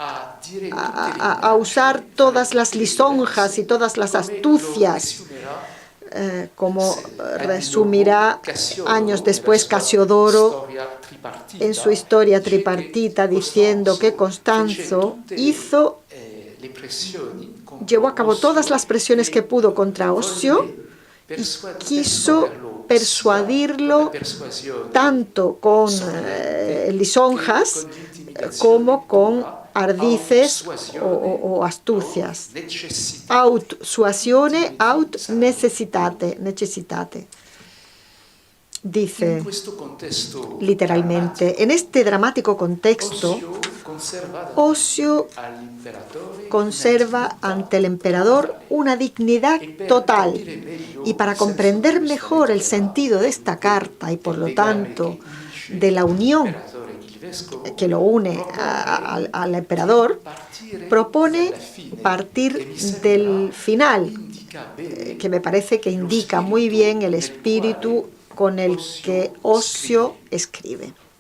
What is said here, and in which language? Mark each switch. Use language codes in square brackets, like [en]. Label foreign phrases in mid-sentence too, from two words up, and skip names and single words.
[es] usar todas las lisonjas y todas las astucias, como resumirá años después Casiodoro en su historia tripartita, diciendo que Constanzo llevó a cabo todas las presiones que pudo contra Ocio y quiso persuadirlo tanto con lisonjas como con ardices o astucias. [la] Aut suasione, aut necessitate. [es] Dice literalmente, en este dramático contexto, Ocio conserva ante el emperador una dignidad total. Y para comprender mejor el sentido de esta carta y por lo tanto de la unión que lo une al emperador, propone partir del final, que me parece que indica muy bien el espíritu con el que Ocio escribe.